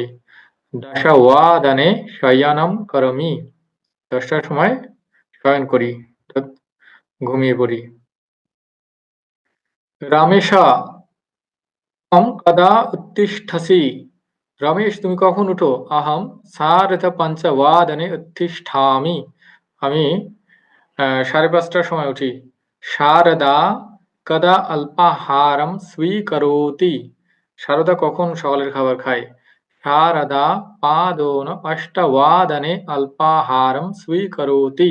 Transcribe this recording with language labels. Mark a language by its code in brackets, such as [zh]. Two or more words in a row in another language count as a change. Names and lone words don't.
[sa] দশবাদনে শয়নম করোমি। [bn] 10টার সময় শয়ন করি, ঘুমিয়ে পড়ি। [sa] রমেশা ত্বম কদা উত্তিষ্ঠসি। [bn] রমেশ, তুমি কখন উঠো? [sa] अहं सार्धपञ्चवादने उत्तिष्ठामि। [bn] আমি 5:30টার সময় উঠি। [sa] শারদা কদা অল্পাহারম স্বীকরোতি। [bn] শারদা কখন সকালের খাবার খায়? [sa] শারদা পাদোন অষ্টবাদনে অল্পাহারম স্বীকরোতি।